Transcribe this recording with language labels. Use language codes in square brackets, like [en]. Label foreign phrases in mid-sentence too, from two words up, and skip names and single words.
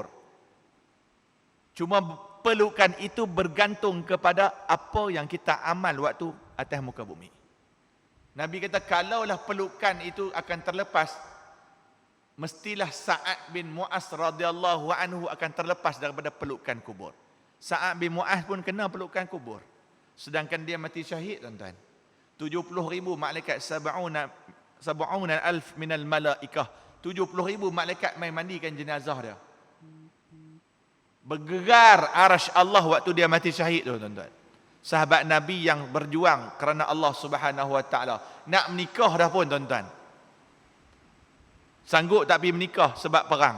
[ms] Cuma pelukan itu bergantung kepada apa yang kita amal waktu atas muka bumi. Nabi kata kalaulah pelukan itu akan terlepas, mestilah Sa'ad bin Mu'az [ar] رضي الله عنه [ms] akan terlepas daripada pelukan kubur. Sa'ad bin Mu'az pun kena pelukan kubur. Sedangkan dia mati syahid, tuan-tuan. [ar] 70,000 malaikat, سبعون ألف من الملائكة. [ms] 70,000 malaikat mai mandikan jenazah dia. Bergegar arasy Allah waktu dia mati syahid tu, tuan-tuan. Sahabat Nabi yang berjuang kerana Allah [ar] سبحانه وتعالى. [ms] Nak menikah dah pun, tuan-tuan. Sanggup tak pergi menikah sebab perang.